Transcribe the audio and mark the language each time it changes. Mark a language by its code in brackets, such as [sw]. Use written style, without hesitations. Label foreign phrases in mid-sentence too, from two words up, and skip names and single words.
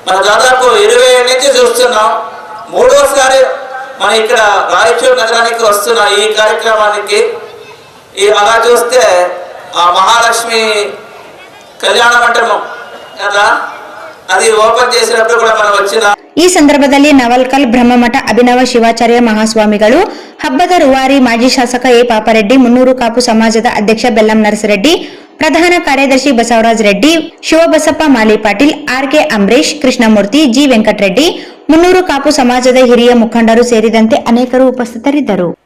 [te] మన దాదాపు 20 నుంచి చూస్తున్నాం. మూడోసారి మన ఇక్కడ రాయచూరు నగరానికి వస్తున్న ఈ కార్యక్రమానికి అలా చూస్తే ఆ మహాలక్ష్మి కళ్యాణ మంటపం కదా, అది ఓపెన్ చేసినప్పుడు కూడా మనం వచ్చిన [kn] ಈ ಸಂದರ್ಭದಲ್ಲಿ ನವಲ್ಕಲ್ ಬ್ರಹ್ಮಮಠ ಅಭಿನವ ಶಿವಾಚಾರ್ಯ ಮಹಾಸ್ವಾಮಿಗಳು, ಹಬ್ಬದ ರೂವಾರಿ ಮಾಜಿ ಶಾಸಕ ಎ ಪಾಪರೆಡ್ಡಿ, ಮುನ್ನೂರು ಕಾಪು ಸಮಾಜದ ಅಧ್ಯಕ್ಷ ಬೆಲ್ಲಂ ನರಸರೆಡ್ಡಿ, ಪ್ರಧಾನ ಕಾರ್ಯದರ್ಶಿ ಬಸವರಾಜ್ ರೆಡ್ಡಿ, ಶಿವಬಸಪ್ಪ ಮಾಲಿ ಪಾಟೀಲ್, ಆರ್.ಕೆ. ಅಂಬರೀಶ್, ಕೃಷ್ಣಮೂರ್ತಿ, ಜಿ ವೆಂಕಟರೆಡ್ಡಿ, ಮುನ್ನೂರು ಕಾಪು ಸಮಾಜದ ಹಿರಿಯ ಮುಖಂಡರು ಸೇರಿದಂತೆ ಅನೇಕರು ಉಪಸ್ಥಿತರಿದ್ದರು.